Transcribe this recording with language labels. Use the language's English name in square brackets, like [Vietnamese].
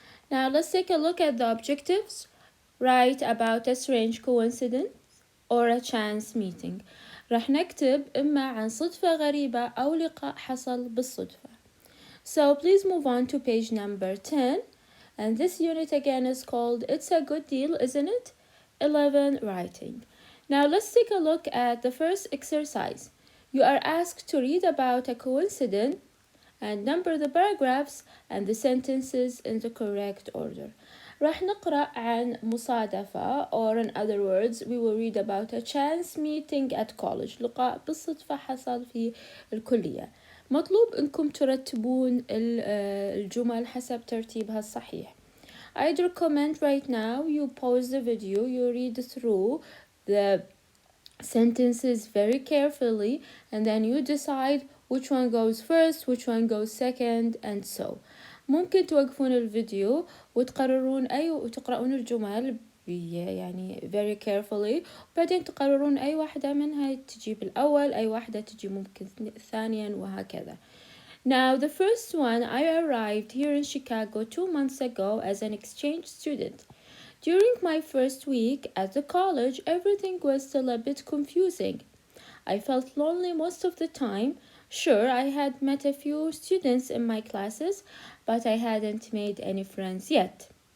[English] Now let's take a look at the objectives. Write about a strange coincidence or a chance meeting. [Arabic] راح نكتب إما عن صدفة غريبة أو لقاء حصل بالصدفة. [English] So please move on to page number 10. And this unit again is called It's a Good Deal, isn't it? 11, writing. Now let's take a look at the first exercise. You are asked to read about a coincidence and number the paragraphs and the sentences in the correct order. [Arabic] راح نقرأ عن مصادفة, [English] or in other words we will read about a chance meeting at college, [Arabic] لقاء بالصدفة حصل في الكلية. مطلوب انكم ترتبون الجمل حسب ترتيبها الصحيح. [English] I'd recommend right now you pause the video, you read through the sentences very carefully, and then you decide which one goes first, which one goes second, and so. [Arabic] ممكن توقفون الفيديو وتقررون وتقرؤون الجمل يعني [English] very carefully, [Arabic] وبعدين تقررون أي واحدة منها تجي بالأول, أي واحدة تجي ممكن ثانيا, وهكذا. [English] Now the first one, I arrived here in Chicago 2 months ago as an exchange student. During my first week at the college, everything was still a bit confusing. I felt lonely most of the time. Sure, I had met a few students in my classes, but I hadn't made any friends yet.